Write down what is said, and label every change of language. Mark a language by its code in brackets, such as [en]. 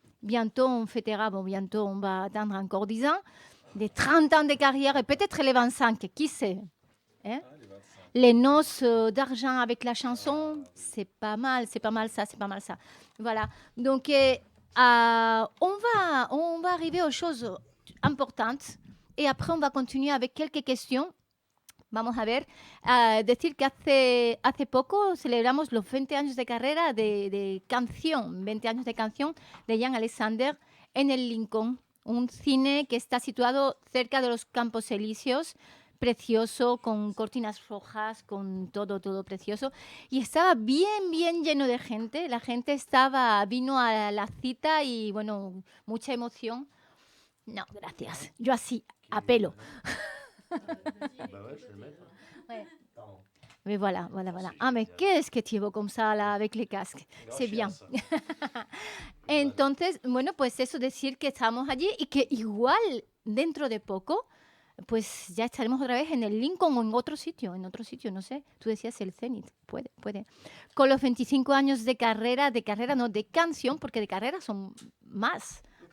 [fr] Bientôt, on fêtera, bientôt, on va atteindre encore 10 ans, des 30 ans de carrière et peut-être les 25, qui sait, hein? Les noces d'argent avec la chanson, c'est pas mal ça. Voilà. Donc, on va arriver aux choses importantes et après, on va continuer avec quelques questions. [es] Vamos a ver. Decir que hace poco celebramos los 20 años de carrera de canción, 20 años de canción de Yann Alexander en el Lincoln, un cine que está situado cerca de los Campos Elíseos, precioso, con cortinas rojas, con todo precioso. Y estaba bien lleno de gente. La gente vino a la cita y, bueno, mucha emoción. No, gracias. Yo así, a pelo. [fr] Ouais. Mais voilà. Ah, mais qu'est-ce que tu es beau comme ça, là, avec les casques. C'est bien. [es] Entonces, bueno, pues eso, decir que estamos allí y que igual, dentro de poco, pues ya estaremos otra vez en el Lincoln o en otro sitio, no sé. Tú decías el Zenit, puede. Con los 25 años de carrera no, de canción, porque de carrera son más.